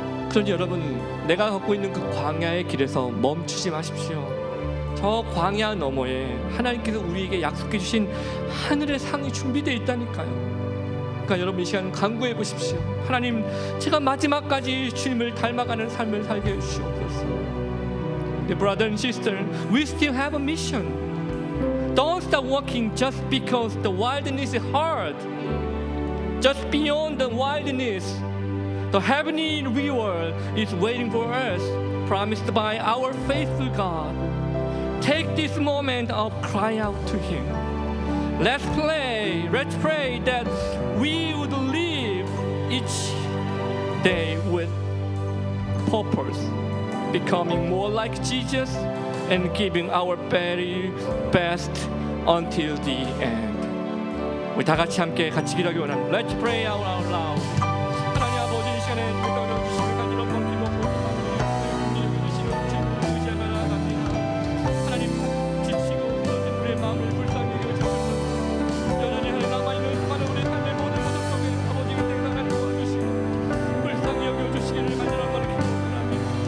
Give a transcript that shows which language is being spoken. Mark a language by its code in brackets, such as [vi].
[ko] 그러니 여러분, 내가 걷고 있는 그 광야의 길에서 멈추지 마십시오. 저 광야 너머에 하나님께서 우리에게 약속해 주신 하늘의 상이 준비되어 있다니까요. 그러니까 여러분, 이 시간 간구해 보십시오. 하나님, 제가 마지막까지 주님을 닮아가는 삶을 살게 해주시옵소서. [en] Brother and sister, we still have a mission. Don't stop walking just because the wilderness is hard. Just beyond the wilderness, the heavenly reward is waiting for us, promised by our faithful God. Take this moment of cry out to Him. Let's pray that we would live each day with purpose, becoming more like Jesus and giving our very best until the end. [ko] 우리 다 같이 함께 같이 기도하기 원합니다. [en] Let's pray out loud. [ko] 하나님 아버지, 이 시간에 주님을 주시는 간절한 번기 먹고 주시는 주님을 의지하며 나아갑니다. 하나님, 지치고 무너진 우리의 마음을 불쌍히 여겨주셔서 여전히 하늘 남아있는 수많은 우리의 삶의 모든 모습 속에 아버지가 생각하는 도와주시고 불쌍히 여겨주시기를 간절한 번을 기도합니다.